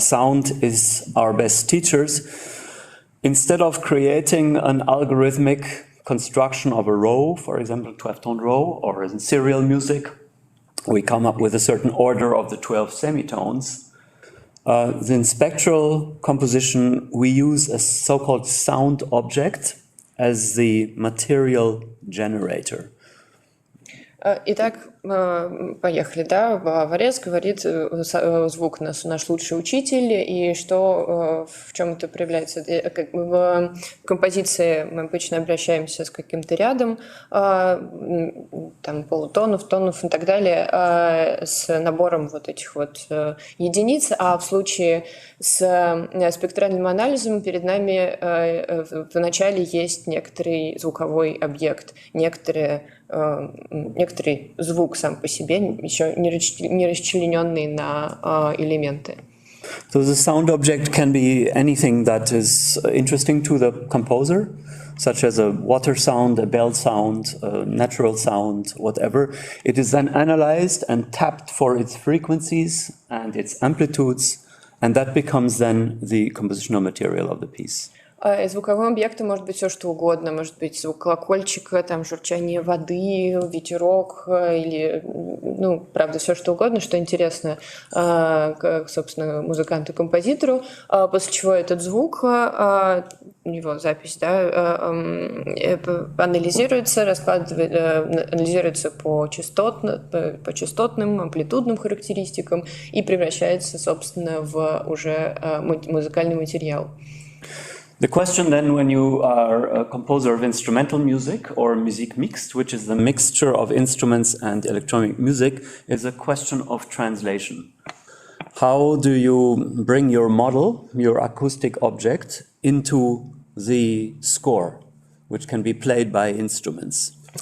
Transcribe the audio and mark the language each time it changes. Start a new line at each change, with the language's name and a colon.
English: Sound is our best teachers. Instead of creating an algorithmic construction of a row, for example, 12-tone row, or in serial music, we come up with a certain order of the 12 semitones. In spectral composition, we use a so-called sound object as the material generator.
Russian: Итак, поехали, да. Варез говорит, звук наш лучший учитель, и что, в чем это проявляется. В композиции мы обычно обращаемся с каким-то рядом, там, полутонов, тонов и так далее, с набором вот этих вот единиц, а в случае с спектральным анализом перед нами в начале есть некоторый звуковой объект, некоторый звук сам по себе, еще не расчлененный на элементы.
English: So the sound object can be anything that is interesting to the composer, such as a water sound, a bell sound, a natural sound, whatever. It is then analyzed and tapped for its frequencies and its amplitudes, and that becomes then the compositional material of the piece.
Russian: Звуковым объектом может быть все, что угодно. Может быть звук колокольчика, там, журчание воды, ветерок или, ну, правда, все, что угодно, что интересно, собственно, музыканту-композитору. После чего этот звук, его запись, да, анализируется, анализируется по частотным, амплитудным характеристикам и превращается, собственно, в уже музыкальный материал.
English: The question then, when you are a composer of instrumental music or music mixed, which is the mixture of instruments and electronic music, is a question of translation. How do you bring your model, your acoustic object, into the score, which can be played by instruments?